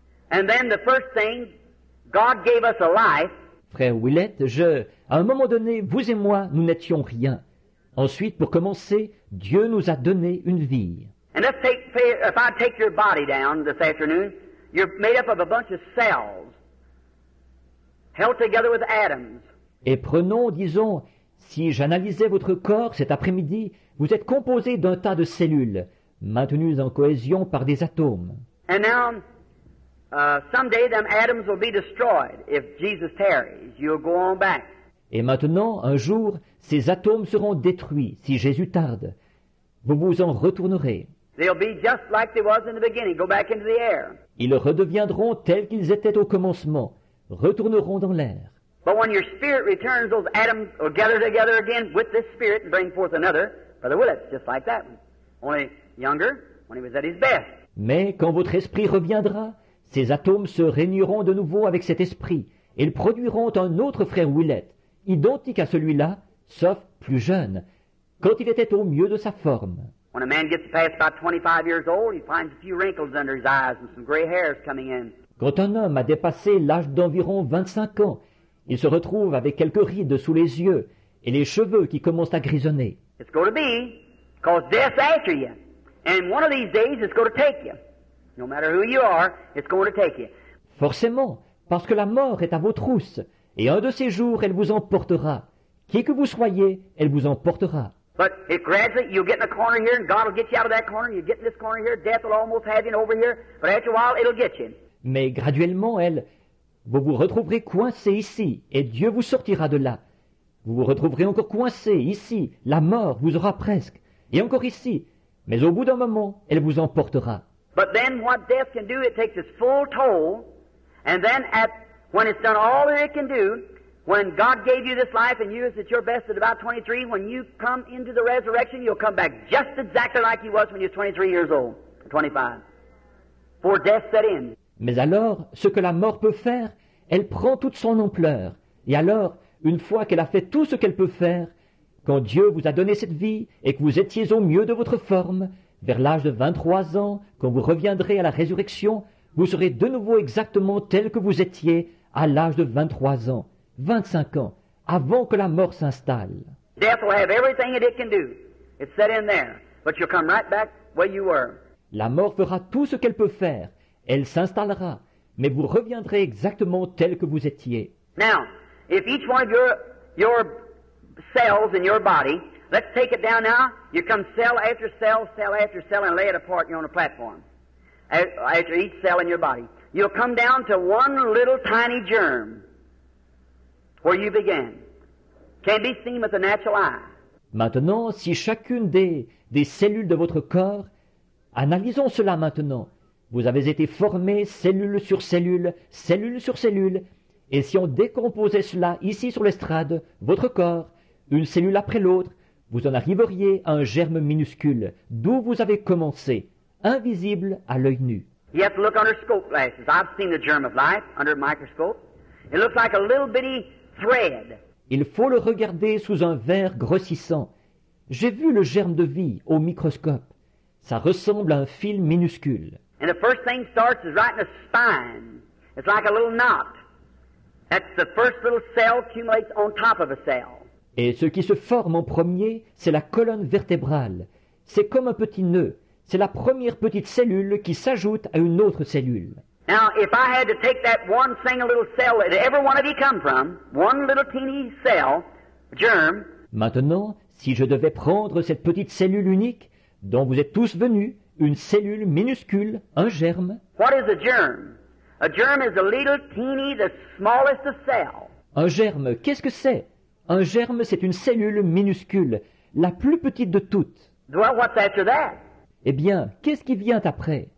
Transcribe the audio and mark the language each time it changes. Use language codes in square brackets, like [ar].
[en] And then the first thing, God gave us a life. [fr] Frère Willett, à un moment donné, vous et moi, nous n'étions rien. Ensuite, pour commencer, Dieu nous a donné une vie. [en] And if I take your body down this afternoon, you're made up of a bunch of cells, held together with atoms. [fr] Et prenons, disons, si j'analysais votre corps cet après-midi, vous êtes composé d'un tas de cellules, maintenues en cohésion par des atomes. [en] And now, someday them atoms will be destroyed. If Jesus tarries, you'll go on back. [fr] Et maintenant, un jour, ces atomes seront détruits si Jésus tarde. Vous vous en retournerez. [en] They'll be just like they was in the beginning, go back into the air. [fr] Ils redeviendront tels qu'ils étaient au commencement, retourneront dans l'air. [en] But when your spirit returns, those atoms will gather together again with this spirit and bring forth another. Brother Willett, just like that one. Only younger, when he was at his best. [fr] Mais quand votre esprit reviendra, ces atomes se réuniront de nouveau avec cet esprit, et ils produiront un autre frère Willett, identique à celui-là, sauf plus jeune, quand il était au mieux de sa forme. [en] When a man gets past about 25 years old, he finds a few wrinkles under his eyes and some gray hairs coming in. [fr] Quand un homme a dépassé l'âge d'environ 25 ans, il se retrouve avec quelques rides sous les yeux et les cheveux qui commencent à grisonner. [en] It's going to be, because death's after you. And one of these days it's going to take you. No matter who you are, it's going to take you. [fr] Forcément, parce que la mort est à vos trousses, et un de ces jours elle vous emportera. Qui que vous soyez, elle vous emportera. [en] But if gradually you'll get in a corner here and God will get you out of that corner, you get in this corner here, death will almost have you over here, but after a while it'll get you. [fr] Mais graduellement, vous vous retrouverez coincé ici, et Dieu vous sortira de là. Vous vous retrouverez encore coincé ici, la mort vous aura presque, et encore ici, mais au bout d'un moment, elle vous emportera. [en] But then what death can do, it takes its full toll, and then when it's done all that it can do, when God gave you this life and you was at your best at about 23, when you come into the resurrection, you'll come back just exactly like you was when you was 23 years old, 25, before death set in. [fr] Mais alors, ce que la mort peut faire, elle prend toute son ampleur. Et alors, une fois qu'elle a fait tout ce qu'elle peut faire, quand Dieu vous a donné cette vie et que vous étiez au mieux de votre forme, vers l'âge de 23 ans, quand vous reviendrez à la résurrection, vous serez de nouveau exactement tel que vous étiez à l'âge de 23 ans, 25 ans, avant que la mort s'installe. [en] Death will have everything that it can do. It's set in there. But you'll come right back where you were. [fr] La mort fera tout ce qu'elle peut faire. Elle s'installera, mais vous reviendrez exactement tel que vous étiez. [en] Now, if each one of your cells in your body, let's take it down now. You come cell after cell, cell after cell, and lay it apart. You're on a platform. After each cell in your body, you'll come down to one little tiny germ where you began. Can't be seen with the natural eye. [fr] Maintenant, si chacune des cellules de votre corps, analysons cela maintenant. Vous avez été formés cellule sur cellule, cellule sur cellule, et si on décomposait cela ici sur l'estrade, votre corps, une cellule après l'autre, vous en arriveriez à un germe minuscule, d'où vous avez commencé, invisible à l'œil nu. [en] You have to look under scope glasses. I've seen the germ of life under a microscope. It looks like a little bitty thread. [fr] Il faut le regarder sous un verre grossissant. J'ai vu le germe de vie au microscope. Ça ressemble à un fil minuscule. [en] And the first thing starts is right in the spine. It's like a little knot. That's the first little cell accumulates on top of a cell. [fr] Et ce qui se forme en premier, c'est la colonne vertébrale. C'est comme un petit nœud. C'est la première petite cellule qui s'ajoute à une autre cellule. [en] Now, if I had to take that one single little cell that every one of you come from, one little teeny cell, germ. [fr] Maintenant, si je devais prendre cette petite cellule unique, dont vous êtes tous venus, une cellule minuscule, un germe. [en] What is a germ? A germ is a little teeny, the smallest of cells. [fr] Un germe, qu'est-ce que c'est? Un germe, c'est une cellule minuscule, la plus petite de toutes. [en] Well, what's after that? [fr] Eh bien, qu'est-ce qui vient après?